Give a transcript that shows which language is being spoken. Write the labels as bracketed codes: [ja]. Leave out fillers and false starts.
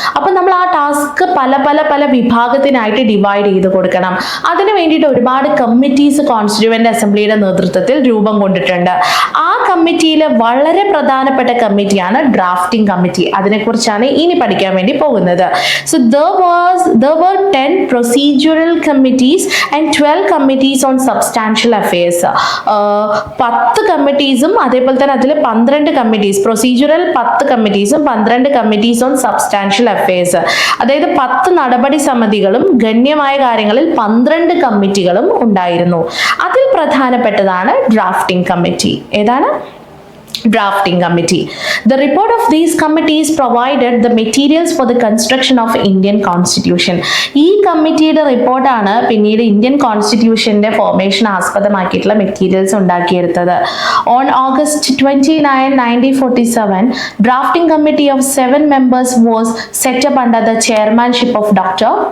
[ml] അപ്പം നമ്മൾ ആ ടാസ്ക് പല പല പല വിഭാഗത്തിനായിട്ട് ഡിവൈഡ് ചെയ്ത് കൊടുക്കണം. അതിന് വേണ്ടിയിട്ട് ഒരുപാട് കമ്മിറ്റീസ് കോൺസ്റ്റിറ്റ്യൂവന്റ് അസംബ്ലിയുടെ നേതൃത്വത്തിൽ രൂപം കൊണ്ടിട്ടുണ്ട്. ആ കമ്മിറ്റിയിൽ വളരെ പ്രധാനപ്പെട്ട കമ്മിറ്റിയാണ് ഡ്രാഫ്റ്റിംഗ് കമ്മിറ്റി. അതിനെക്കുറിച്ചാണ് ഇനി പഠിക്കാൻ വേണ്ടി പോകുന്നത്. [en] So there were 10 procedural committees and 12 committees on substantial affairs. [ml] 10 കമ്മിറ്റീസും അതേപോലെ തന്നെ അതിൽ 12 committees, procedural 10 കമ്മിറ്റീസും 12 committees on substantial affairs. അതായത് 10 നടപടി സമിതികളും ഗണ്യമായ കാര്യങ്ങളിൽ 12 കമ്മിറ്റികളും ഉണ്ടായിരുന്നു. അതിൽ പ്രധാനപ്പെട്ടതാണ് ഡ്രാഫ്റ്റിംഗ് കമ്മിറ്റി. ഏതാണ്? Drafting Committee. [en] The report of these committees provided the materials for the construction of Indian Constitution. [ml] ഈ കമ്മിറ്റിയുടെ റിപ്പോർട്ടാണ് പിന്നീട് Indian കോൺസ്റ്റിറ്റ്യൂഷന്റെ formation ആസ്പദമാക്കിയിട്ടുള്ള materials ഉണ്ടാക്കിയെടുത്തത്. [en] On August 29, 1947, Drafting Committee of 7 members was set up under the chairmanship of Dr.